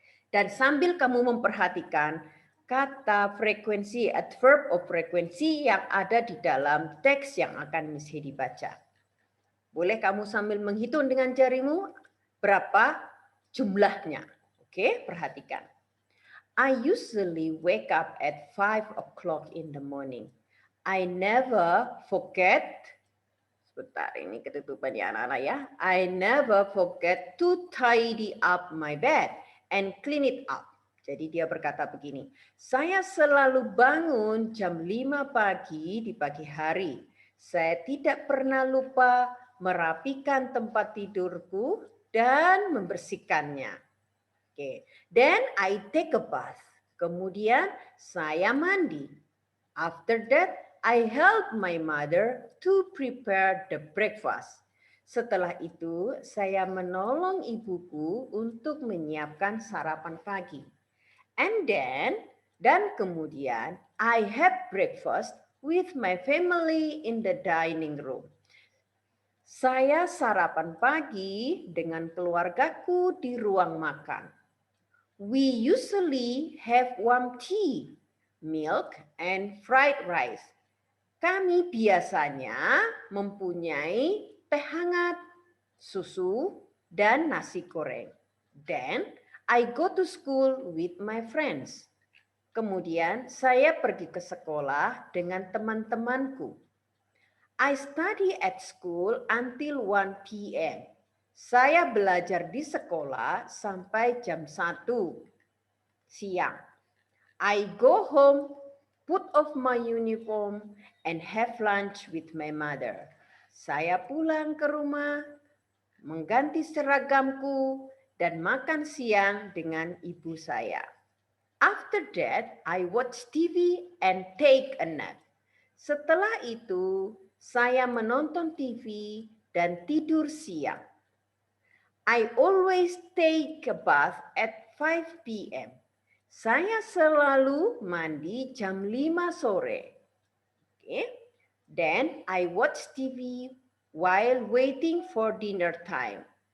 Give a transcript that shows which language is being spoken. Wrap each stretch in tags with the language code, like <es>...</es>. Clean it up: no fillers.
<id>Dan sambil kamu memperhatikan kata frekuensi, adverb of frequency yang ada di dalam teks yang akan Miss Hedi baca. Boleh kamu sambil menghitung dengan jarimu berapa jumlahnya. Oke, perhatikan.</id> <en>I usually wake up at 5 o'clock in the morning.</en> <id>I never forget, sebentar ini ketutupan ya anak-anak ya.</id> <en>I never forget to tidy up my bed and clean it up.</en> <id>Jadi dia berkata begini, saya selalu bangun jam 5 pagi di pagi hari. Saya tidak pernah lupa merapikan tempat tidurku dan membersihkannya.</id> <en>Oke. Then I take a bath. Kemudian saya mandi. After that, I help my mother to prepare the breakfast.</en> <id>Setelah itu, saya menolong ibuku untuk menyiapkan sarapan pagi.</id> <en>And then, dan kemudian, I have breakfast with my family in the dining room.</en> <id>Saya sarapan pagi dengan keluargaku di ruang makan.</id> <en>We usually have warm tea, milk, and fried rice.</en> <id>Kami biasanya mempunyai teh hangat, susu, dan nasi goreng.</id> <en>Then, I go to school with my friends.</en> <id>Kemudian, saya pergi ke sekolah dengan teman-temanku. I study at school until 1 p.m. Saya belajar di sekolah sampai jam 1. Siang.</id> <en>I go home, put off my uniform, and have lunch with my mother.</en> <id>Saya pulang ke rumah, mengganti seragamku, dan makan siang dengan ibu saya.</id> <en>After that, I watch TV and take a nap.</en> <id>Setelah itu, saya menonton TV dan tidur siang.</id> <en>I always take a bath at 5 p.m.</en> <id>Saya selalu mandi jam 5 sore. Okay.</id> <en>Then I watch TV while waiting for dinner time.</en>